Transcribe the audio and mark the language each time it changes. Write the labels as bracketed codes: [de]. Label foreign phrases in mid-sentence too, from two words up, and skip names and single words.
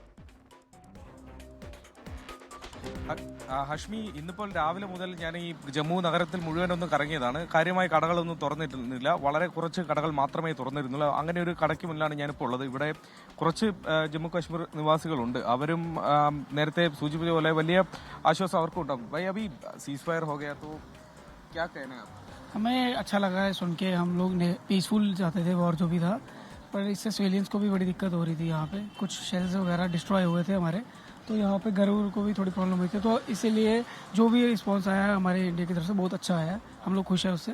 [ml] ഹഷ്മി, ഇന്നിപ്പോൾ രാവിലെ മുതൽ ഞാൻ ഈ ജമ്മു നഗരത്തിൽ മുഴുവനൊന്നും കറങ്ങിയതാണ്. കാര്യമായ കടകളൊന്നും തുറന്നിട്ടിരുന്നില്ല, വളരെ കുറച്ച് കടകൾ മാത്രമേ തുറന്നിരുന്നുള്ളൂ. അങ്ങനെ ഒരു കടയ്ക്ക് മുന്നിലാണ് ഞാനിപ്പോൾ ഉള്ളത്. ഇവിടെ കുറച്ച് ജമ്മു കാശ്മീർ നിവാസികളുണ്ട്. അവരും നേരത്തെ സൂചിപ്പിച്ച പോലെ വലിയ ആശ്വാസം അവർക്കും ഉണ്ടാകും. [hi] भाई अभी सीज़फायर हो गया तो क्या कहना है आप? हमें अच्छा लगा है सुन के। हम लोग पीसफुल चाहते थे वॉर जो भी था, पर इससे सिविलियंस को भी बड़ी दिक्कत हो रही थी। यहाँ पे कुछ शेल्स वगैरह डिस्ट्रॉय हुए थे हमारे, तो यहाँ पे घर को भी थोड़ी प्रॉब्लम हुई थी। तो इसीलिए जो भी रिस्पॉन्स आया है हमारे इंडिया की तरफ से बहुत अच्छा आया है, हम लोग खुश हैं उससे।